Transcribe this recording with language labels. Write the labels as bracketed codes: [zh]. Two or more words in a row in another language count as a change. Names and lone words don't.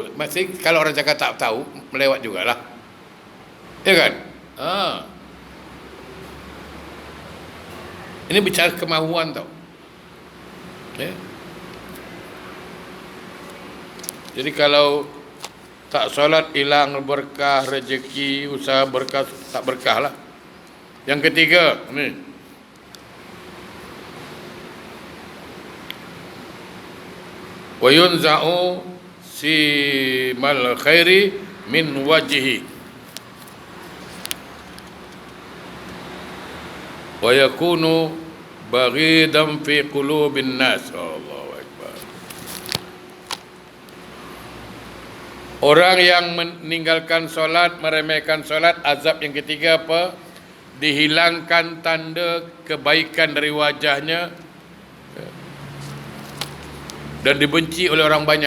[ms] Masih kalau orang cakap tak tahu, melewat jugalah. Ya kan? Ini bicara kemahuan tau. Okay. Jadi kalau Tak solat hilang berkah, rezeki, usaha berkah, tak berkah lah. Yang ketiga ni, [ar] ويُنزع سيما الخير من وجهه ويكون بغيضا في قلوب الناس. الله أكبر. [ms] Orang yang meninggalkan solat, meremehkan solat, azab yang ketiga apa? Dihilangkan tanda kebaikan dari wajahnya dan dibenci oleh orang banyak.